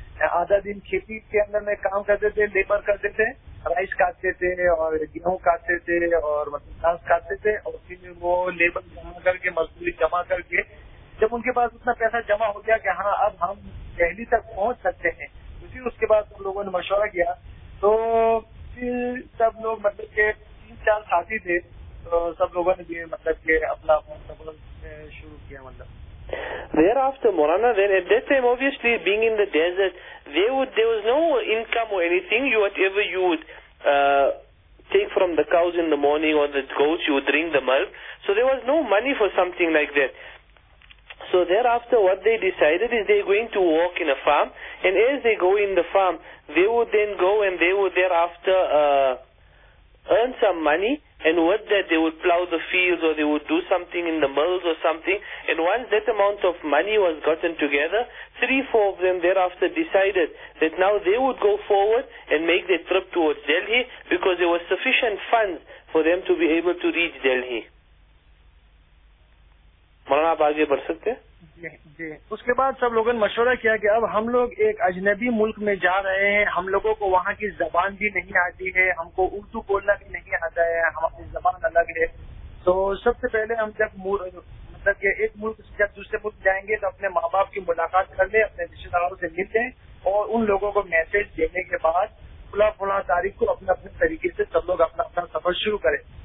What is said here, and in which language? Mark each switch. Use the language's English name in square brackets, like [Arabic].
[Urdu] آدھا دن کھیتی کے اندر میں کام کرتے تھے, لیبر کرتے تھے, رائس کاٹتے تھے اور گیہوں کاٹتے تھے اور مطلب گھاس کاٹتے تھے اور پھر وہ لیبر جمع کر کے مزدوری جمع کر کے جب ان کے پاس اتنا پیسہ جمع ہو گیا کہ ہاں اب ہم دہلی تک پہنچ سکتے ہیں, اسی اس کے بعد ہم لوگوں نے مشورہ کیا تو پھر سب لوگ مطلب کہ تین چار ساتھی تھے سب لوگوں نے مطلب کہ اپنا شروع کیا. مطلب [English] Thereafter مولانا then at that time obviously being in the desert there was no income or anything, you whatever you would take from the cows in the morning or the goats you drink the milk, so there was no money for something like that. So thereafter what they decided is they're going to walk in a farm, and as they go in the farm they would then go and they would thereafter earn some money, and with that they would plow the fields or they would do something in the mills or something, and once that amount of money was gotten together, three, four of them thereafter decided that now they would go forward and make their trip towards Delhi because there was sufficient funds for them to be able to reach Delhi. [Urdu] مولانا آپ آگے بڑھ سکتے جی. اس کے بعد سب لوگوں نے مشورہ کیا کہ اب ہم لوگ ایک اجنبی ملک میں جا رہے ہیں, ہم لوگوں کو وہاں کی زبان بھی نہیں آتی ہے, ہم کو اردو بولنا بھی نہیں آتا ہے, ہماری زبان الگ ہے, تو سب سے پہلے ہم جب مطلب کہ ایک ملک سے جب دوسرے ملک جائیں گے تو اپنے ماں باپ کی ملاقات کر لیں, اپنے رشتے داروں سے مل لیں اور ان لوگوں کو میسج دینے کے بعد فلاں فلاں تاریخ کو اپنے اپنے طریقے سے سب لوگ اپنا اپنا سفر شروع کریں.